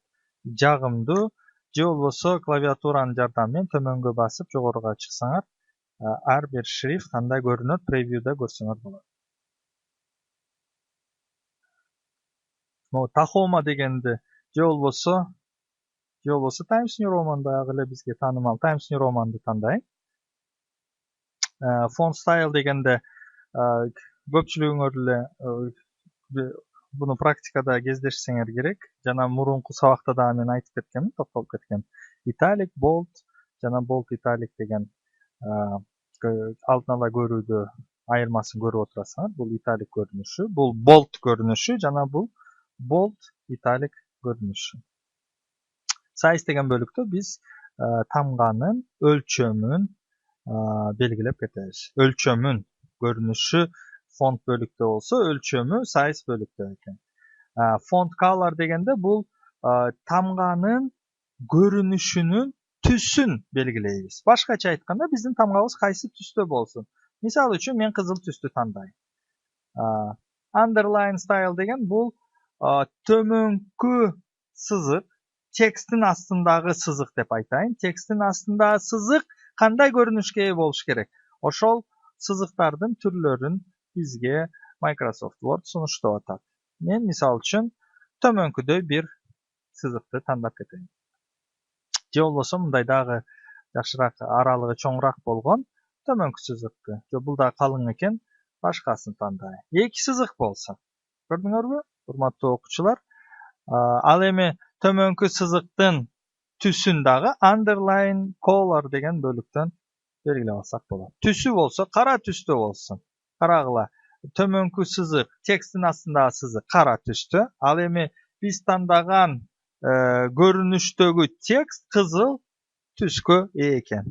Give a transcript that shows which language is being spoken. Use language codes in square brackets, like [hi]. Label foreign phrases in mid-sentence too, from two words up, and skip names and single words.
[ky] Жагымдуу же болбосо клавиатуранын жардамы менен төмөнгө басып жогоруга чыксаңар, ар бир шрифт кандай көрүнөт, превьюда көрсөңөр болот. Tahoma дегенди же болбосо Times New Roman'дагы эле бизге таанымал Times New Roman'ды тандайын. [en] Font style [ky] дегенде көпчүлүгүңөр эле буну практикада кездешсеңер керек. Жана мурунку сабакта да мен айтып кеткенмин, токтолуп кеткем. [en] Italic, bold [ky] жана [en] bold italic [ky] деген алдын ала көрүүдө айырмасын көрүп отурасыңар. Бул italic көрүнүшү, бул bold көрүнүшү жана бул [en] bold italic [ky] көрүнүшү. Size деген бөлүктө биз тамганын өлчөмүн белгилеп кетебиз. Өлчөмүн көрүнүшү фонт бөлүктө болсо, өлчөмү size бөлүктө экен. [en] Font color [ky] дегенде бул тамганын көрүнүшүнүн түсүн белгилейбиз. Башкача айтканда, биздин тамгабыз кайсы түстө болсун. Мисалы үчүн мен кызыл түстү тандайм. [en] Underline style [ky] деген бул төмөнкү сызык, тексттин астындагы сызык деп айтайын. Тексттин астындагы сызык кандай көрүнүшкө ээ болуш керек? Ошол сызыктардын түрлөрүн бизге Microsoft Word сунуштап атат. Мен мисалы үчүн төмөнкүдөй бир сызыкты тандап кетейин. же болбосо мындай дагы жакшыраак аралыгы чоңураак болгон төмөнкү сызыкты. Же бул да калың экен, башкасын тандайм. Эки сызык болсо. Көрдүңөрбү, урматтуу окуучулар? Ал эми төмөнкү сызыктын түсүн дагы [en] underline color [ky] деген бөлүктөн белгилеп алсак болот. Түсү болсо кара түстө болсун. Карагыла, төмөнкү сызык, текстин астындагы сызык кара түстө. Ал эми биз тандаган көрүнүштөгү текст кызыл түскө ээ экен.